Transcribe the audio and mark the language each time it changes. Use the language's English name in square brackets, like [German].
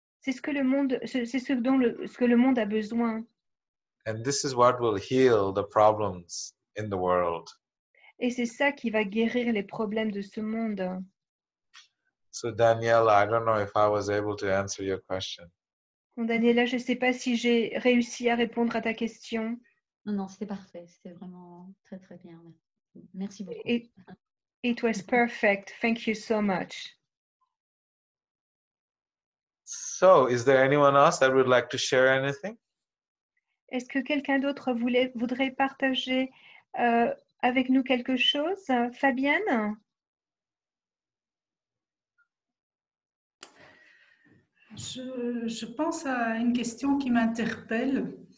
[French] C'est ce que le monde, c'est ce que le monde a besoin. [English] And this is what will heal the problems in the world. [French] Et c'est ça qui va guérir les problèmes de ce monde. [English] So Daniela, I don't know if I was able to answer your question. [French] Bon, Daniela, je ne sais pas si j'ai réussi à répondre à ta question. Non, c'était parfait. C'était vraiment très, très bien. Merci beaucoup. [English] It was perfect. Thank you so much. So, is there anyone else that would like to share anything? [French] Est-ce que quelqu'un d'autre voudrait partager avec nous quelque chose? Fabienne? Je pense à une question qui m'interpelle.